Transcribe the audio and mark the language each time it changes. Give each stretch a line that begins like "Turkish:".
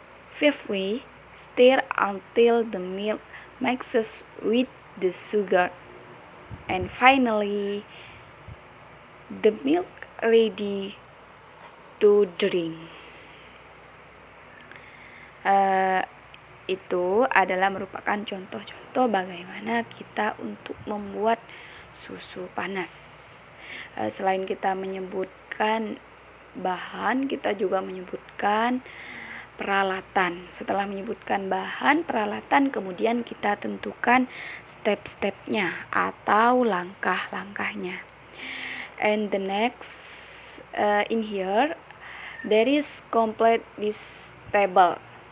English: Fifthly, stir until the milk mixes with the sugar. And finally, the milk ready to drink.
Indonesian: Itu adalah merupakan contoh-contoh bagaimana kita untuk membuat susu panas. Selain kita menyebutkan bahan, kita juga menyebutkan peralatan. Setelah menyebutkan bahan, peralatan, kemudian kita tentukan step-stepnya atau langkah-langkahnya.
English: And the next in here, there is complete this table.